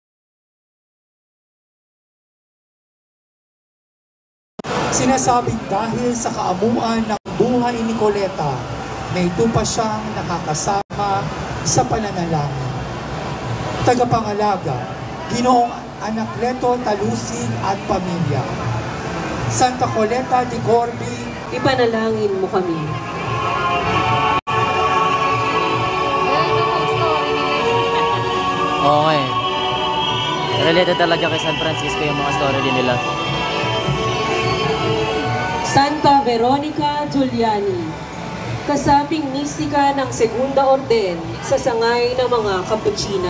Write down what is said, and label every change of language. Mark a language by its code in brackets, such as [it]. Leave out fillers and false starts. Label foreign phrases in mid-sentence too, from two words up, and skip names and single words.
[tl] Sinasabing dahil sa kaamuan ng buhay ni Coleta, na ito pa siyang nakakasama sa pananalangin. Tagapangalaga, Ginoong Anacleto Talusig at pamilya. Santa Coleta de Corbi, ipanalangin mo kami. Okay. Related talaga kay San Francisco yung mga story din nila. Santa Veronica Giuliani, kasaping mistika ng Segunda Orden sa sangay ng mga Capuchina.